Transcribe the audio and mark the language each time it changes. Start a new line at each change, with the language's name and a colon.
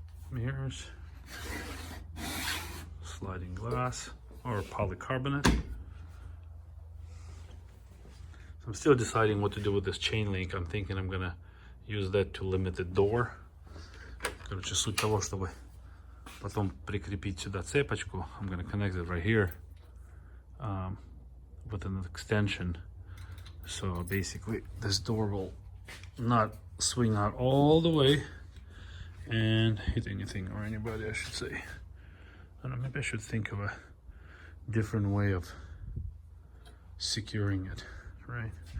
English: Mirrors. Sliding glass or polycarbonate. So I'm still deciding what to do with this chain link. I'm thinking I'm gonna use that to limit the door.
Russian: Короче, суть того, чтобы потом прикрепить сюда цепочку.
English: I'm gonna connect it right here with an extension. So basically, this door will not swing out all the way and hit anything or anybody, I should say. I don't know, maybe I should think of a different way of securing it, right?